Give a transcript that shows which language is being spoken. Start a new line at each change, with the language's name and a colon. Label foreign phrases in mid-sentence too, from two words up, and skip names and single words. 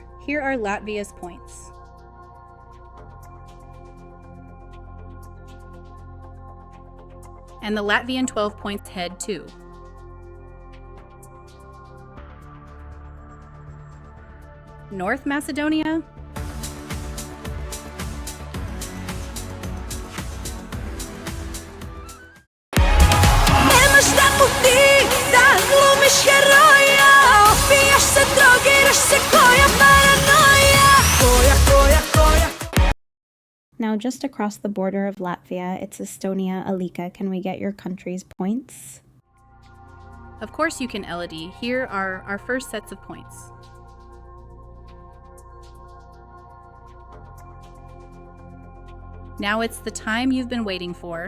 English: Here are Latvia's points. And the Latvian 12 points head too. North Macedonia?
Serbian: Nemaš da puti, da glumiš heroja, opijaš se, drogiraš se, koja paranoja.
English: Now, just across the border of Latvia, it's Estonia. Alika, can we get your country's points? Of course you can, Elodie. Here are our first sets of points. Now it's the time you've been waiting for.